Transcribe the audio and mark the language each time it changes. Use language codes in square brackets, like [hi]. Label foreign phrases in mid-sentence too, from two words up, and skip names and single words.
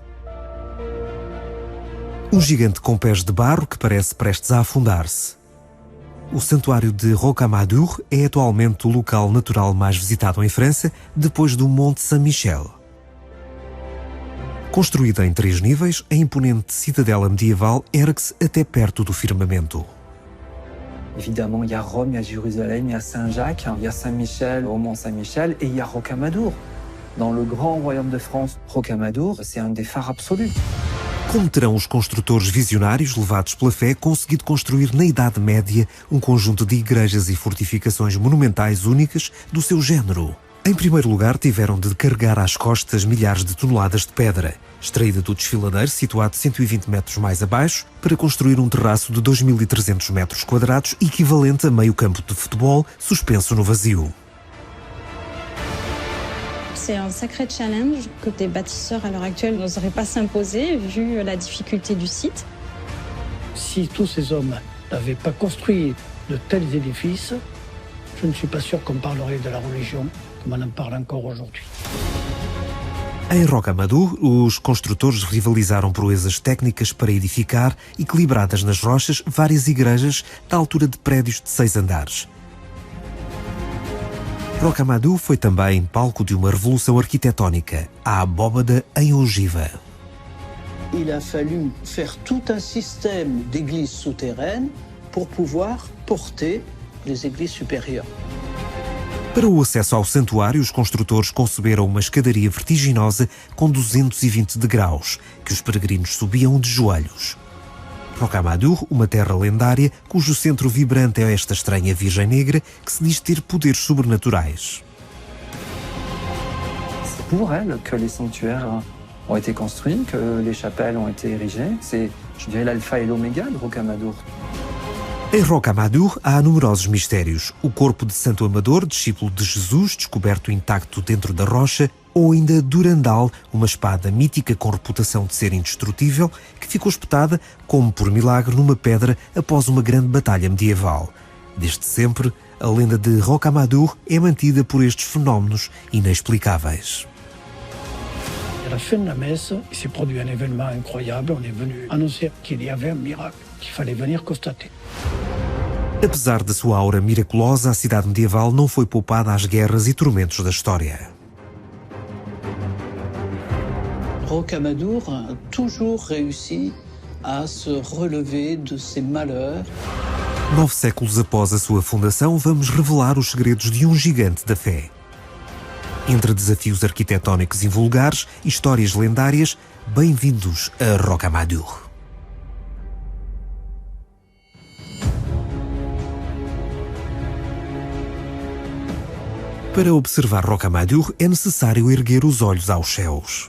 [pt] Um gigante com pés de barro que parece prestes a afundar-se. O santuário de Rocamadour é atualmente o local natural mais visitado em França, depois do Monte Saint-Michel. Construída em 3 níveis, a imponente cidadela medieval ergue-se até perto do firmamento. [fr] Évidemment, il y a Rome, il y a Jérusalem, il y a Saint-Jacques, il y a Saint-Michel au Mont Saint-Michel et il y a Rocamadour. Dans le grand royaume de France, Rocamadour, c'est un des phares absolus. [pt] Como terão os construtores visionários, levados pela fé, conseguido construir na Idade Média um conjunto de igrejas e fortificações monumentais únicas do seu género? Em primeiro lugar, tiveram de carregar às costas milhares de toneladas de pedra, extraída do desfiladeiro situado 120 metros mais abaixo, para construir um terraço de 2.300 metros quadrados, equivalente a meio campo de futebol, suspenso no vazio. [fr] C'est un sacré challenge que des bâtisseurs à l'heure actuelle n'oseraient pas s'imposer vu la difficulté du site. Si tous ces hommes n'avaient pas construit de tels édifices, je ne suis pas sûr qu'on parlerait de la religion comme on en parle encore aujourd'hui. [pt] Em Rocamadour, os construtores rivalizaram proezas técnicas para edificar, equilibradas nas rochas, várias igrejas da altura de prédios de 6 andares. Rocamadour foi também palco de uma revolução arquitetónica, a abóbada em ogiva. [fr] Il a fallu faire tout un système d'églises souterraines pour pouvoir porter les églises supérieures. [pt] Para o acesso ao santuário, os construtores conceberam uma escadaria vertiginosa com 220 degraus, que os peregrinos subiam de joelhos. Rocamadour, uma terra lendária, cujo centro vibrante é esta estranha Virgem Negra, que se diz ter poderes sobrenaturais. [fr] C'est pour elle que les sanctuaires ont été construits, que les chapelles ont été érigées. C'est, je dirais, l'alpha et l'oméga de Rocamadour. [pt] Em Rocamadour há numerosos mistérios. O corpo de Santo Amador, discípulo de Jesus, descoberto intacto dentro da rocha, ou ainda Durandal, uma espada mítica com reputação de ser indestrutível, que ficou espetada, como por milagre, numa pedra após uma grande batalha medieval. Desde sempre, a lenda de Rocamadour é mantida por estes fenómenos inexplicáveis. [fr] À la fin de la messe, il s'est produit un événement incroyable. On est venu annoncer qu'il y avait un miracle, qu'il fallait venir constater. [pt] Apesar da sua aura miraculosa, a cidade medieval não foi poupada às guerras e tormentos da história. [fr] Rocamadour a toujours réussi à se relever de ses malheurs. [pt] 9 séculos após a sua fundação, vamos revelar os segredos de um gigante da fé. Entre desafios arquitetónicos invulgares e histórias lendárias, bem-vindos a Rocamadour. Para observar Rocamadour é necessário erguer os olhos aos céus.